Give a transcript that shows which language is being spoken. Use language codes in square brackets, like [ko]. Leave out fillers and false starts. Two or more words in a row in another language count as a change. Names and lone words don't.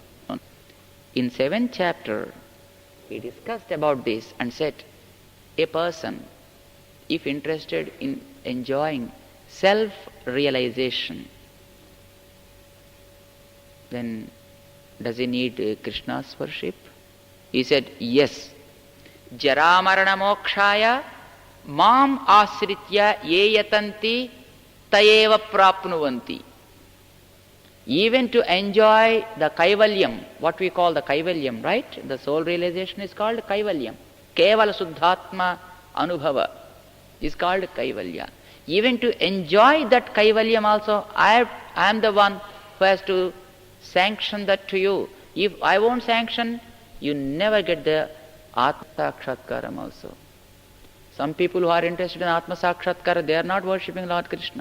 [en] In 7th chapter, he discussed about this and said, a person, if interested in enjoying self-realization, then does he need Krishna's worship? He said, yes. [sa] जरामरण मोक्षाय माम् आश्रित्य ये यतन्ति तयेव प्राप्नुवन्ति. [en] Even to enjoy the kaivalyam, what we call the kaivalyam, right? The soul realization is called kaivalyam. [sa] केवल शुद्धात्म अनुभव [en] is called kaivalya. Even to enjoy that kaivalyam also, I am the one who has to sanction that to you. If I won't sanction, you never get the [sa] आत्म साक्षात्कारम् [en] also. Some people who are interested in [sa] आत्म साक्षात्कार, [en] they are not worshipping Lord Krishna.